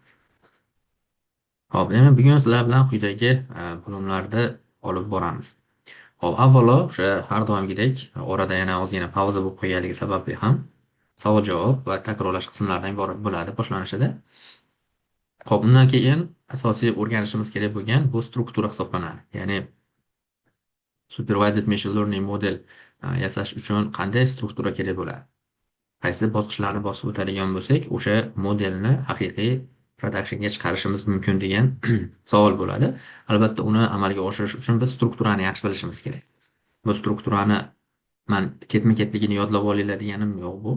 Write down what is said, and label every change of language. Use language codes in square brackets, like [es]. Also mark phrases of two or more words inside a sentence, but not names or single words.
[uz] Hop, demak bugun sizlar bilan quyidagi bo'limlarda olib boramiz. Hop, avvalo o'sha har doimgidek orada yana ozgina pauza bo'lib qo'yganligi sababli ham savol-javob va takrorlash qismlaridan iborat bo'ladi boshlanishida. Hop, undan keyin asosiy o'rganishimiz kerak bo'lgan bu struktura hisoblanadi. Ya'ni [en] supervised machine learning model [uz] yasash uchun qanday struktura kerak bo'ladi? Qaysi bosqichlarni bosib o'tadigan bo'lsak, o'sha modelni haqiqiy productionga chiqarishimiz mumkin degan savol bo'ladi. Albatta, uni amalga oshirish uchun biz strukturani yaxshi bilishimiz kerak. Bu strukturani man ketma-ketligini yodlab olinglar deganim yo'q bu.